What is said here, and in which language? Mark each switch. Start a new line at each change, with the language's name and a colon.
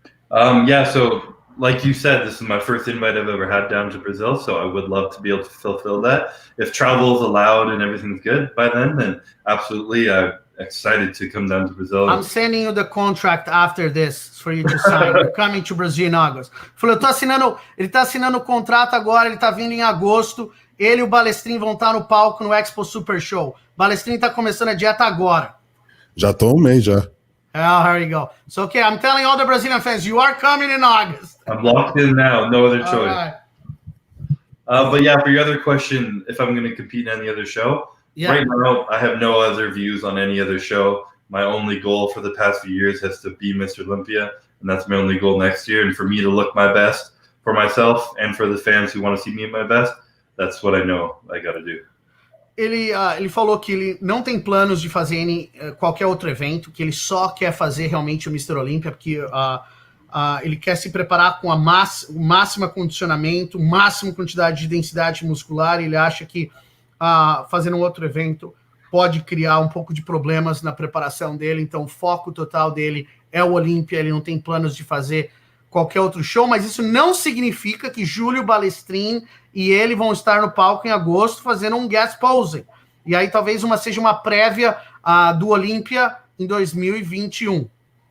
English: So like you said, this is my first invite I've ever had down to Brazil, so I would love to be able to fulfill that. If travel is allowed and everything's good by then absolutely, I'm excited to come down to Brazil. I'm sending you the contract after this for you to sign. You're coming to Brazil in August.
Portuguese: Falou, ele tá assinando o contrato agora, ele tá vindo em agosto, ele e o Balestrin vão estar no palco no Expo Super Show. Balestrin tá começando a dieta agora. Já tô um mês já.
English: Oh, here you go. So, okay, I'm telling all the Brazilian fans, you are coming in August. I'm locked in now. No other choice. Right. But yeah, for your other question, if I'm going to compete in any other show, right now I have no other views on any other show. My only goal for the past few years has to be Mr. Olympia, and that's my only goal next year. And for me to look my best for myself and for the fans who want to see me at my best, that's what I know I got to do.
Portuguese: Ele falou que ele não tem planos de fazer qualquer outro evento, que ele só quer fazer realmente o Mr. Olympia, porque ele quer se preparar com o máximo condicionamento, máxima quantidade de densidade muscular, e ele acha que fazendo um outro evento pode criar um pouco de problemas na preparação dele, então o foco total dele é o Olympia, ele não tem planos de fazer qualquer outro show, mas isso não significa que Julio Balestrin e ele vão estar no palco em agosto fazendo um guest posing. E aí talvez seja uma prévia do Olympia em 2021.